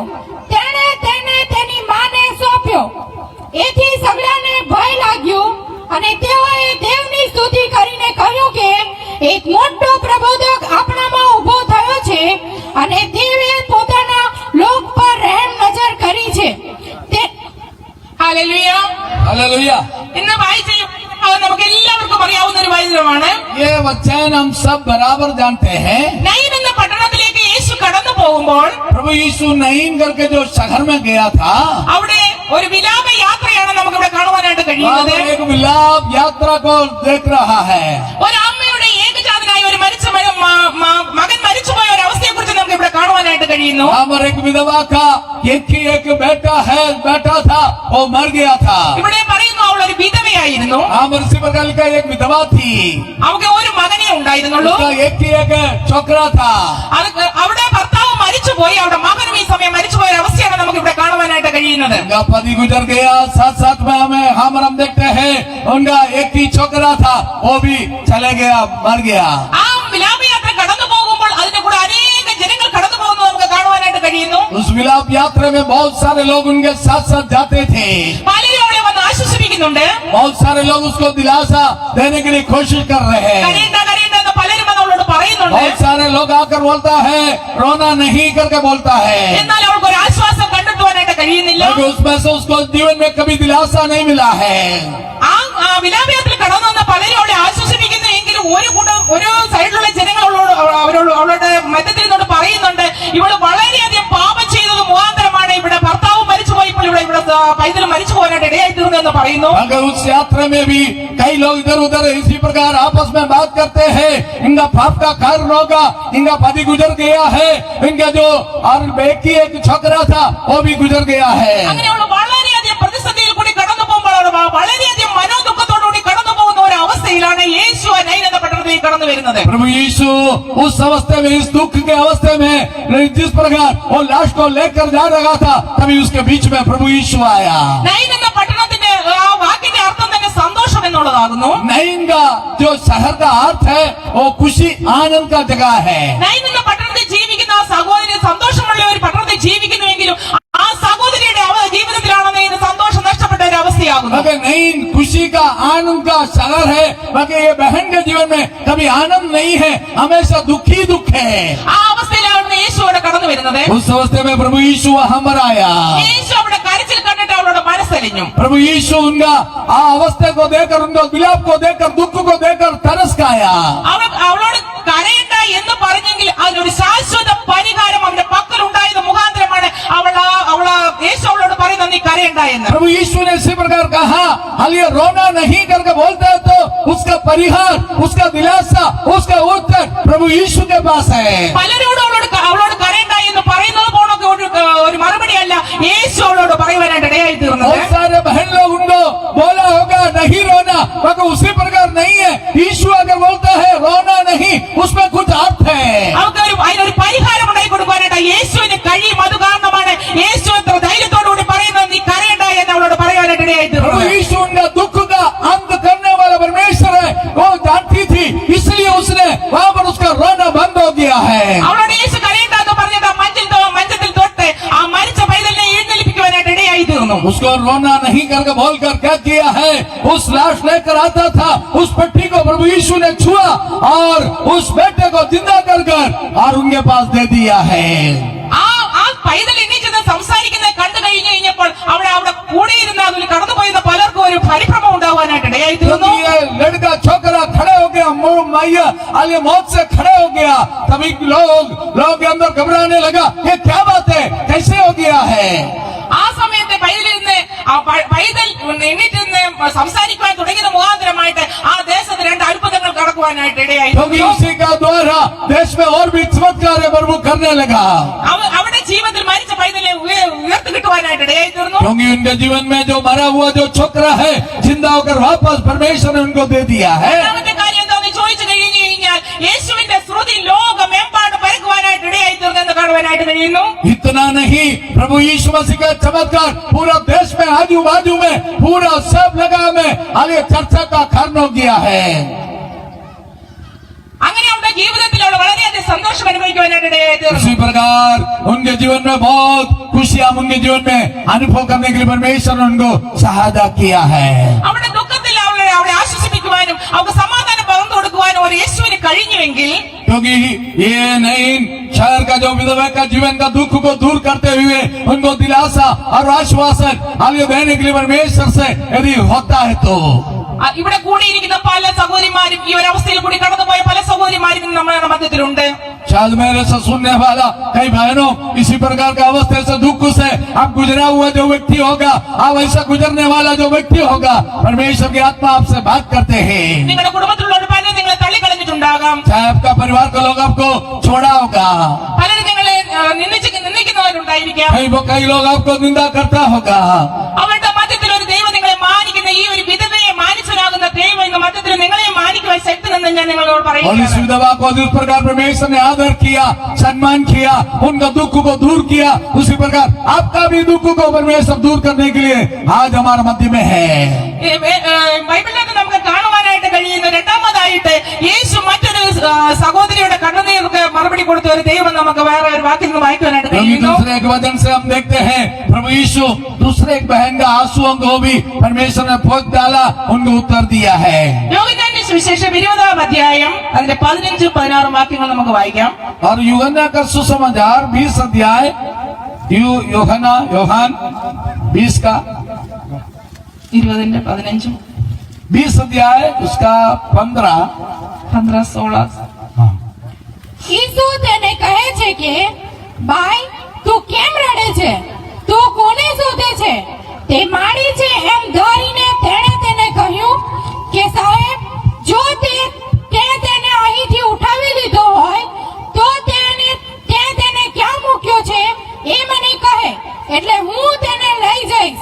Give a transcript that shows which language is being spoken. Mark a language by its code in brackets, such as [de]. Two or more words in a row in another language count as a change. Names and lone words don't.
[gu] તેણે તેને તેની માને સોંપ્યો. એથી સગડાને ભય લાગ્યો અને તેઓએ દેવની સ્તુતિ કરીને કહ્યું કે એક મોટો પ્રબોધક આપણામાં ઊભો થયો છે અને દેવે પોતાના લોક પર રહેમ નજર કરી છે. [ml] ഹല്ലേലൂയ. [hi] हालेलुया। [ml] ഇന്ന് വായിച്ച നമുക്ക് എല്ലാവർക്കും അറിയാവുന്ന ഒരു വചനമാണ്. [hi] ये वचन हम सब बराबर जानते हैं। [ml] നൈൻ എന്ന പട്ടണത്തിലേക്ക് യേശു കടന്നു പോകുമ്പോൾ [hi] प्रभु यीशु नईन करके जो शहर में गया था, [ml] അവിടെ ഒരു വിലാപ യാത്രയാണ് നമുക്ക് ഇവിടെ കാണുവാനായിട്ട് [hi] वहाँ [ml] കഴിയുന്നത്. [hi] पर एक विलाप यात्रा को देख रहा है। [ml] ഒരു അമ്മയുടെ ഏകജാതനായ ഒരു മകൻ മരിച്ചുപോയ ഒരു അവസ്ഥയെ കുറിച്ച് നമുക്ക് ഇവിടെ കാണുവാനായിട്ട് കഴിയുന്നു. [hi] वहाँ पर एक विधवा का एक ही एक बेटा था, वो मर गया था। [ml] ഇവിടെ പറയുന്നു അവൾ ഒരു വിധവയായിരുന്നു. [hi] वहाँ पर इसी प्रकार का एक विधवा थी, [ml] അവൾക്ക് ഒരു മകനേ ഉണ്ടായിരുന്നുള്ളൂ. [hi] उसका एक ही एक छोकरा था। [ml] അവിടെ ഭർത്താവ് മരിച്ചുപോയി, അവിടെ മകനും ഈ സമയം മരിച്ചുപോയ ഒരു അവസ്ഥയാണ് നമുക്ക് ഇവിടെ കാണുവാനായിട്ട് കഴിയുന്നത്. [hi] उनका पति गुजर गया, साथ में हम देखते हैं उनका एक ही छोकरा था, वो भी चले गया, मर गया। [ml] ആ വിലാപയാത്ര കടന്നു പോകുമ്പോൾ അതിന്റെ കൂടെ അനേക ജനങ്ങൾ കടന്നു പോകുന്നത് നമുക്ക് കാണുവാനായിട്ട് കഴിയുന്നു. [hi] उस विलाप यात्रा में बहुत सारे लोग उनके साथ जाते थे। [ml] പലരും അവളെ വന്ന് ആശ്വസിപ്പിക്കുന്നുണ്ട്. [hi] बहुत सारे लोग उसको दिलासा देने के लिए कोशिश कर रहे हैं। [ml] കരയണ്ട കരയണ്ട എന്ന് പലരും വന്ന് അവളോട് പറയുന്നുണ്ട്. [hi] बहुत सारे लोग आकर बोलता है, रोना नहीं करके बोलता है, [ml] എന്നാൽ അവൾക്ക് ഒരു ആശ്വാസം കണ്ടെത്തുവാനായിട്ട് കഴിയുന്നില്ല. [hi] लेकिन उसमें से उसको जीवन में कभी दिलासा नहीं मिला है। [ml] ആ വിലാപയാത്രയിൽ കടന്നു വന്ന പലരും അവളെ ആശ്വസിപ്പിക്കുന്നു. എങ്കിലും ഒരു സൈഡിലുള്ള ജനങ്ങൾ അവളുടെ മധ്യത്തിൽ നിന്നോട് പറയുന്നുണ്ട്, ഇവള് വളരെയധികം പാപം ചെയ്തത് മുഖാന്തരമാണ് ഇവിടെ ഭർത്താവ് മരിച്ചുപോയപ്പോൾ ഇവിടെ പൈതൽ മരിച്ചു പോകാനായിട്ട് ഇടയായി തീർന്നു എന്ന് പറയുന്നു. [hi] मगर उस यात्रा में भी कई लोग इधर उधर इसी प्रकार आपस में बात करते हैं, इनका पाप का कारण होगा, इनका पति गुजर गया है, इनका जो और बेटी एक छोकरा था वो भी गुजर गया है. [ml] അങ്ങനെയുള്ള വളരെയധികം പ്രതിസന്ധിയിൽ കൂടി കടന്നു പോകുമ്പോൾ വളരെയധികം മനോദുഃഖത്തോടുകൂടി കടന്നു പോകുന്ന ഒരു അവസ്ഥയിലാണ് യേശു നൈൻ എന്ന പട്ടണത്തിലേക്ക് കടന്നു വരുന്നത്. [hi] प्रभु यीशु उस अवस्था में, इस दुख के अवस्था में, जिस प्रकार वो लाश को लेकर जा रहा था, तभी उसके बीच में प्रभु यीशु आया. [ml] നൈൻ എന്ന പട്ടണത്തിന്റെ ആ വാക്കിന്റെ അർത്ഥം തന്നെ സന്തോഷം എന്നുള്ളതാകുന്നു. [hi] नईन का जो शहर का अर्थ है वो खुशी आनंद का जगह है. [ml] നൈൻ എന്ന പട്ടണത്തിൽ ജീവിക്കുന്ന ആ സഹോദരി സന്തോഷമുള്ള ഒരു പട്ടണത്തിൽ ജീവിക്കുന്നുവെങ്കിലും ആ സഹോദരിയുടെ ജീവിതത്തിലാണെന്ന് ഇതിന് സന്തോഷം നഷ്ടപ്പെട്ട ഒരു അവസ്ഥയാകുന്നു. [hi] मगर नईन खुशी का आनंद का शहर है, मगर ये बहन के जीवन में कभी आनंद नहीं है, हमेशा दुख ही दुख है. [ml] ആ അവസ്ഥയിലാണ് യേശു അവിടെ കടന്നു വരുന്നത്. [hi] उस अवस्था में प्रभु यीशु वहां पर आया. [ml] യേശു അവിടെ കരച്ചിൽ കണ്ടിട്ട് അവളുടെ മനസ്സലിഞ്ഞു. [hi] प्रभु यीशु उनका अवस्था को देखकर, उनका विलाप को देखकर, दुख को देखकर तरस खाया. [ml] അവളോട് കരയണ്ട എന്ന് പറഞ്ഞെങ്കിൽ അതിനൊരു ശാശ്വത പരിഹാരം അവന്റെ പക്കൽ ഉണ്ടായത് മുഖാന്തരമാണ് യേശു അവളോട് പറയുന്നത് നീ കരയണ്ട എന്ന്. [hi] प्रभु यीशु ने इसी प्रकार कहा, हाल ये रोना नहीं करके बोलता है तो उसका परिहार, उसका दिलासा, उसका उत्तर प्रभु यीशु के पास है. [ml] പലരോടും അവളോട് കരയണ്ട എന്ന് പറയുന്നത് പോണൊക്കെ ഒരു മറുപടിയല്ല യേശു അവളോട് പറയുവാനായിട്ട് ഇടയായി തീർന്നത്. [hi] बहुत सारे बहन लोग उनको बोला होगा नहीं रोना, मगर उसी प्रकार नहीं है. यीशु अगर बोलता है रोना नहीं, उसमें कुछ अर्थ है. [ml] അവർക്ക് അതിനൊരു പരിഹാരം ഉണ്ടായി കൊടുക്കാനായിട്ട് യേശുവിന് കഴിയും. അത് കാരണമാണ് യേശു എത്ര ധൈര്യത്തോടുകൂടി പറയുന്നത് നീ കരയണ്ട എന്ന് അവളോട് പറയാനായിട്ട് ഇടയായി [hi] प्रभु [ml] തീർന്നത്. [hi] यीशु उनका दुख का अंत करने वाला परमेश्वर है, वो जानती थी, इसलिए उसने वहां पर उसका रोना बंद हो गया है. [ml] അവളോട് യേശു കരയണ്ട എന്ന് പറഞ്ഞിട്ട് മഞ്ചത്തിൽ തൊട്ട് ആ മരിച്ച പൈതലിനെ എഴുന്നേൽപ്പിക്കുവാനായിട്ട് ഇടയായി തീർന്നു. [hi] उसको रोना नहीं करके बोलकर क्या किया है, उस लाश लेकर आता था, उस पट्टी को प्रभु यीशु ने छुआ और उस बेटे को जिंदा कर और उनके पास दे दिया है. [ml] ആ പൈതൽ എണ്ണീച്ചെന്ന് സംസാരിക്കുന്നത് കണ്ടു കഴിഞ്ഞു കഴിഞ്ഞപ്പോൾ അവിടെ കൂടിയിരുന്ന അതിൽ കടന്നുപോയിരുന്ന പലർക്കും ഒരു പരിഭ്രമം ഉണ്ടാവാനായിട്ട് ഇടയായി തീർന്നു. [hi] ये लड़का छोकरा खड़े हो गया, मैया आलिया मौत से खड़े हो गया. तभी लोग के अंदर घबराने लगा, ये क्या बात है, कैसे हो गया है. [ml] ആ സമയത്ത് പൈതൽ എണ്ണീറ്റ് നിന്ന് സംസാരിക്കുവാൻ തുടങ്ങിയത് മുഖാന്തരമായിട്ട് ആ ദേശത്ത് രണ്ട് അത്ഭുതങ്ങൾ കടക്കുവാനായിട്ട് ഇടയായി. [hi] क्योंकि उसी का द्वारा देश में और भी चमत्कार प्रभु करने लगा. [ml] അവിടെ ജീവിതത്തിൽ മരിച്ച പൈതലിനെ ഉയർത്തി കിട്ടുവാനായിട്ട് ഇടയായി തീർന്നു. [hi] क्योंकि उनके जीवन में जो मरा हुआ जो छोकरा है, जिंदा होकर वापस परमेश्वर ने उनको दे दिया है. [ml] രണ്ടാമത്തെ കാര്യം എന്താണെന്ന് ചോദിച്ചു കഴിഞ്ഞു കഴിഞ്ഞാൽ യേശുവിന്റെ ശ്രുതി ലോകമെമ്പാട് പരക്കുവാനായിട്ട് ഇടയായി തീർന്നെന്ന് കാണുവാനായിട്ട് കഴിയുന്നു. [hi] इतना नहीं, प्रभु यीशु मसीह का चमत्कार पूरा देश में, आजू बाजू में, पूरा सब जगह में आलिया चर्चा का कारण हो गया है. [ml] അങ്ങനെ അവരുടെ ജീവിതത്തിൽ അവൾ വളരെയധികം സന്തോഷം അനുഭവിക്കുവാനായിട്ട് ഇടയായി തീർന്നു. [hi] इसी प्रकार उनके जीवन में बहुत खुशियां उनके जीवन में अनुभव करने के लिए परमेश्वर ने उनको सहायता किया है. [ml] അവരുടെ ദുഃഖത്തിൽ അവളെ ആശ്വസിപ്പിക്കുവാനും അവർക്ക് സമാധാനം പകർന്നു കൊടുക്കുവാനും ഒരു യേശുവിന് കഴിഞ്ഞുവെങ്കിൽ, [hi] क्योंकि ये नईन शहर का जो विधवा का जीवन का दुख को दूर करते हुए उनको दिलासा और आश्वासन आलिया देने के लिए परमेश्वर से यदि होता है तो [ml] ഇവിടെ കൂടിയിരിക്കുന്ന പല സഹോദരിമാരും ഈ ഒരു അവസ്ഥയിൽ കൂടി കടന്നുപോയ പല സഹോദരിമാരും നമ്മുടെ മധ്യത്തിലുണ്ട്. [hi] शायद मेरे से सुनने वाला कई बहनों इसी प्रकार का अवस्था से दुख से अब गुजरा हुआ जो व्यक्ति होगा, अब ऐसा गुजरने वाला जो व्यक्ति होगा, परमेश्वर की आत्मा आपसे बात करते हैं. [ml] നിങ്ങളുടെ കുടുംബത്തിലുള്ള പലരും നിങ്ങളെ തള്ളിക്കളഞ്ഞിട്ടുണ്ടാകാം. [hi] चाहे आपका परिवार का लोग आपको छोड़ा होगा, [ml] പലരും നിങ്ങളെ നിന്ദിക്കുന്നവരുണ്ടായിരിക്കാം. [hi] कई लोग आपको निंदा करता होगा. [ml] അവരുടെ മധ്യത്തിൽ ഒരു ദൈവം നിങ്ങളെ മാനിക്കുന്ന, ഈ ഒരു വിധവയെ മാനിച്ചനാകുന്ന ദൈവം ഇന്ന് മധ്യത്തിൽ നിങ്ങളെ മാനിക്കുവാൻ ശക്തി നിന്ന് ഞാൻ നിങ്ങളോട് [hi] और इस [ml] പറയുന്നു. [hi] विधवा को जिस प्रकार परमेश्वर ने आदर किया, सम्मान किया, उनका दुख को दूर किया, उसी प्रकार आपका भी दुख को परमेश्वर दूर करने के लिए आज हमारे मध्य में है. [ml] ബൈബിളിനകത്ത് നമുക്ക് കാണുവാനായിട്ട് കഴിയുന്ന രണ്ടാമതായിട്ട് യേശു മറ്റൊരു സഹോദരിയുടെ കണ്ണുനീർക്ക് മറുപടി കൊടുത്ത ഒരു ദൈവം നമുക്ക് വേറെ ഒരു വാക്കിൽ നിന്ന് വായിക്കുവാനായിട്ട് കഴിയുന്നു. [hi] दूसरे एक वचन से हम देखते हैं प्रभु यीशु दूसरे एक बहन का आंसुओं को भी परमेश्वर ने पोंछ डाला, उनको उत्तर दिया है. [ml] യോഹന്നാന്റെ സുവിശേഷം 20-ാം അധ്യായം അതിന്റെ 15-16 വാക്യങ്ങൾ നമുക്ക് വായിക്കാം. [hi] और यूहन्ना का सुसमाचार 20 अध्याय, योहान 20 का [ml] 20-ന്റെ 15 [hi] 20 अध्याय उसका 15 16. [gu] ઈસુ તેને કહે છે કે ભાઈ તું કેમ રડે છે, તું કોને શોધે છે? તે મારી છે એમ ધારીને તેણે તેને કહ્યું કે સાહેબ, જો તે તેને અહીંથી ઉઠાવી લીધો હોય તો તેને ક્યાં મૂક્યો છે એ મને કહે, એટલે હું તેને લઈ જઈશ.